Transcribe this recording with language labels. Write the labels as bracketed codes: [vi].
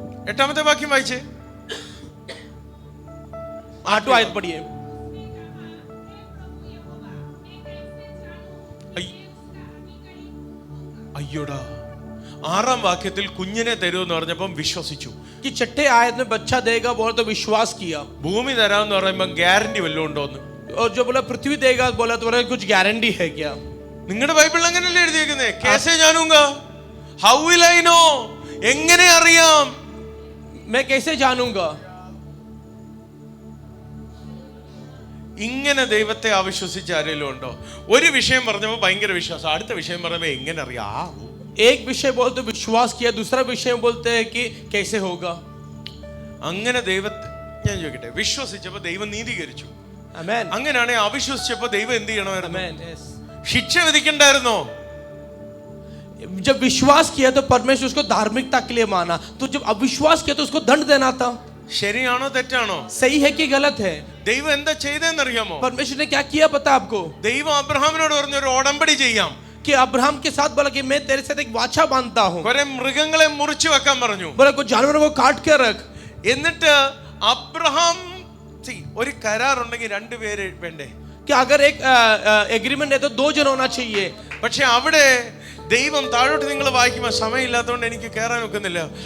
[ml] 8-ാമത്തെ വാക്യം വായിച്ചേ. [hi] 8 आयत पढ़िए. [ml] അയ്യോടാ, 6-ാം വാക്യത്തിൽ കുഞ്ഞിനെ തരുമെന്ന് പറഞ്ഞപ്പം വിശ്വസിച്ചു. [hi] कि 6ठे आयत में बच्चा देगा बोला तो विश्वास किया. [ml] ഭൂമി തരാമെന്ന് പറയുമ്പോൾ ഗ്യാരണ്ടി വല്ലതും ഉണ്ടോന്ന്. [hi] और जो बोला पृथ्वी देगा बोला तो बोला कुछ गारंटी है क्या? [ml] നിങ്ങളുടെ ബൈബിളിൽ അങ്ങനെയല്ലേ എഴുതിയേക്കുന്നേ? [hi] കേസേ ജാനൂംഗാ, [en] how will I know, [ml] എങ്ങനെ അറിയാം, [hi] मैं कैसे जानूंगा? [ml] ഇങ്ങനെ ദൈവത്തെ അവിശ്വസിച്ച് ആരെങ്കിലും ഉണ്ടോ? ഒരു വിഷയം പറഞ്ഞപ്പോൾ ഭയങ്കര വിശ്വാസം, അടുത്ത വിഷയം പറഞ്ഞപ്പോൾ എങ്ങനെ അറിയാം. [hi] एक विषय बोलते विश्वास किया, दूसरा विषय बोलते हैं कि कैसे होगा. [ml] അങ്ങനെ ദൈവത്തെ ഞാൻ ചോദിക്കട്ടെ, വിശ്വസിച്ചപ്പോൾ ദൈവം നീതീകരിച്ചു. [hi] आमेन. [ml] അങ്ങനെയാണെങ്കിൽ അവിശ്വസിച്ചപ്പോൾ ദൈവം എന്ത് ചെയ്യണമായിരുന്നു? [hi] आमेन. [en] yes. [ml] ശിക്ഷ വിധിക്കണ്ടായിരുന്നോ? [hi] जब विश्वास किया तो परमेश्वर उसको धार्मिकता के लिए माना, तो जब अविश्वास किया तो उसको दंड देना था. [ml] ശരിയാണോ തെറ്റാണോ? [hi] सही है कि गलत है? [ml] ദൈവം എന്താ ചെയ്തെന്നറിയാമോ? [hi] परमेश्वर ने क्या किया पता आपको? [ml] ദൈവം അബ്രഹാമിനോട് പറഞ്ഞു, ഒരു ഉടമ്പടി ചെയ്യാം. [hi] कि अब्राहम के साथ बोला कि मैं तेरे साथ एक वाचा बांधता हूँ. [ml] കുറെ മൃഗങ്ങളെ മുറിച്ചു വെക്കാൻ പറഞ്ഞു. [hi] बोला कुछ जानवरों को काट के रख. [ml] എന്നിട്ട് അബ്രഹാം ഒരു കരാറുണ്ടെങ്കിൽ 2 പേര് വേണ്ടേ? [hi] कि अगर एक एग्रीमेंट है तो 2 जन होना चाहिए. [ml] പക്ഷെ അവിടെ ദൈവം താഴോട്ട് നിങ്ങൾ വായിക്കുമ്പോൾ സമയമില്ലാത്തതുകൊണ്ട് എനിക്ക് കയറാൻ ഒക്കുന്നില്ല.